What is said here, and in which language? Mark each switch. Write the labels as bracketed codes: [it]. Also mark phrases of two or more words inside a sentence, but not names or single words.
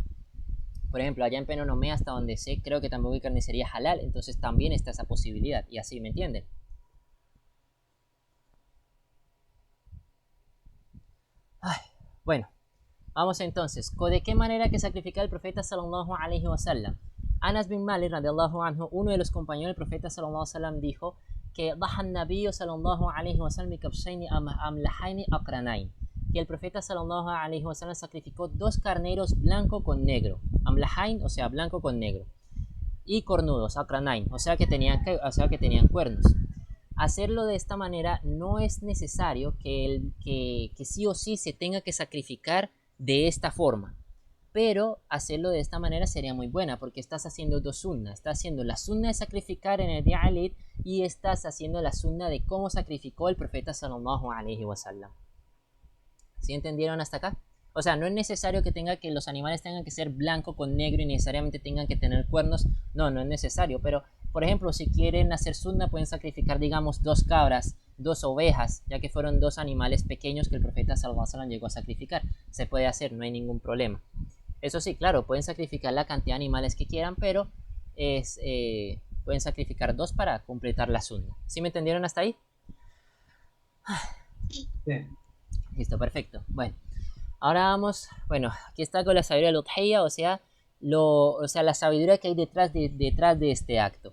[es] Por ejemplo, allá en Penonomé, hasta donde sé, creo que tampoco hay carnicería halal, entonces también está esa posibilidad, y así, ¿me entienden? Ay, bueno, vamos entonces, ¿de qué manera que sacrificaba el profeta [ar] صلى الله عليه وسلم? أنس بن مالك رضي الله عنه, [es] uno de los compañeros del profeta [ar] صلى الله عليه وسلم, [es] dijo que [ar] ضحى النبي صلى الله عليه وسلم بكبشين أملحين أقرنين, [es] que el profeta [ar] صلى الله عليه وسلم [es] sacrificó 2 carneros blanco con negro, amlahain, o sea, blanco con negro, y cornudos, akranain, o sea que tenían cuernos. Hacerlo de esta manera no es necesario que sí o sí se tenga que sacrificar de esta forma, pero hacerlo de esta manera sería muy buena, porque estás haciendo 2 sunnas. Estás haciendo la sunna de sacrificar en el día Eid y estás haciendo la sunna de cómo sacrificó el profeta [ar] صلى الله عليه وسلم. [es] ¿Sí entendieron hasta acá? O sea, no es necesario que los animales tengan que ser blanco con negro y necesariamente tengan que tener cuernos. No, no es necesario. Pero, por ejemplo, si quieren hacer sunna, pueden sacrificar, digamos, 2 cabras, 2 ovejas, ya que fueron 2 animales pequeños que el profeta [ar] صلى الله عليه وسلم [es] llegó a sacrificar. Se puede hacer, no hay ningún problema. Eso sí, claro, pueden sacrificar la cantidad de animales que quieran, pero pueden sacrificar 2 para completar la sunna. ¿Sí me entendieron hasta ahí? Sí. Listo, perfecto. Bueno, ahora vamos, bueno, aquí está con la sabiduría del udhiyya, o sea, la sabiduría que hay detrás de este acto.